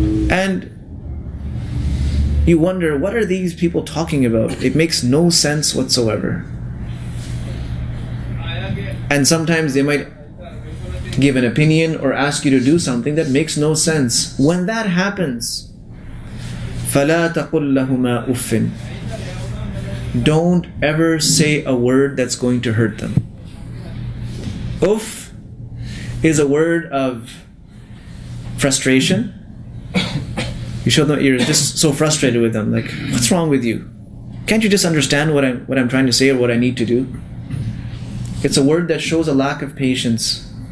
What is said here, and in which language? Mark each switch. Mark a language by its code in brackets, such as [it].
[en] And you wonder, what are these people talking about? It makes no sense whatsoever. And sometimes they might give an opinion or ask you to do something that makes no sense. When that happens, [ar] فَلَا تَقُلْ لَهُمَا أُفٍّ. [en] Don't ever say a word that's going to hurt them. Uff is a word of frustration. You show them, you're just so frustrated with them. Like, what's wrong with you? Can't you just understand what I'm trying to say or what I need to do? It's a word that shows a lack of patience.